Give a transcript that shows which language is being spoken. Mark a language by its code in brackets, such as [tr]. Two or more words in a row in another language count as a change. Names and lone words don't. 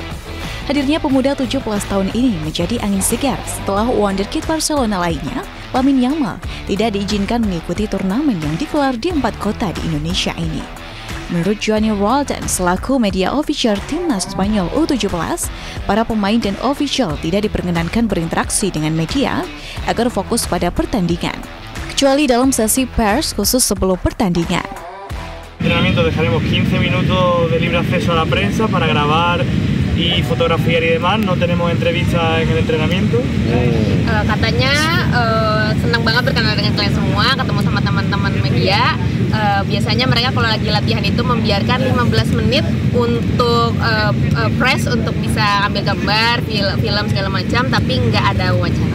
[id] Hadirnya pemuda 17 tahun ini menjadi angin segar setelah wonderkid Barcelona lainnya, Lamine Yamal, tidak diizinkan mengikuti turnamen yang digelar di 4 kota di Indonesia ini. Menurut Johnny Roldan selaku media official Timnas Spanyol U17, para pemain dan official tidak diperkenankan berinteraksi dengan media agar fokus pada pertandingan, kecuali dalam sesi pers khusus sebelum pertandingan. [es] Entrenamiento dejaremos 15 minutos de libre acceso a la prensa para grabar y fotografiar y demás. No tenemos entrevista en el entrenamiento. [id] Katanya senang banget berkenalan dengan kalian semua, ketemu sama teman-teman media. Biasanya mereka kalau lagi latihan itu membiarkan 15 menit untuk press untuk bisa ambil gambar, film segala macam, tapi nggak ada wawancara.